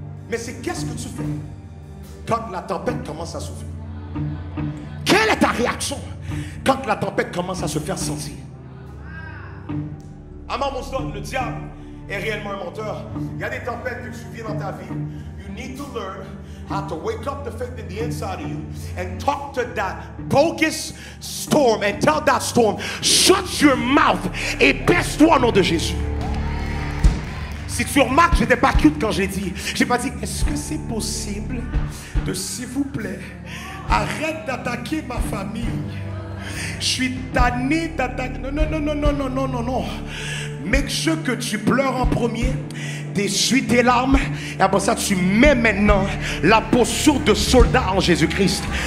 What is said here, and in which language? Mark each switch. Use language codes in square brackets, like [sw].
[fr] Mais c'est qu'est-ce que tu fais quand la tempête commence à souffler? Quelle est ta réaction quand la tempête commence à se faire sentir? Amant mon son, le diable est réellement un menteur. Il y a des tempêtes que tu vis dans ta vie. [en] You need to learn how to wake up the faith in the inside of you and talk to that bogus storm and tell that storm, shut your mouth [fr] et baisse-toi au nom de Jésus. Si tu remarques, je n'étais pas cute quand j'ai dit. J'ai pas dit, est-ce que c'est possible de, s'il vous plaît, arrête d'attaquer ma famille. Je suis tanné d'attaquer. Non. [en] Make sure [fr] que tu pleures en premier, t'essuies tes larmes, et après ça, tu mets maintenant la posture de soldat en Jésus-Christ.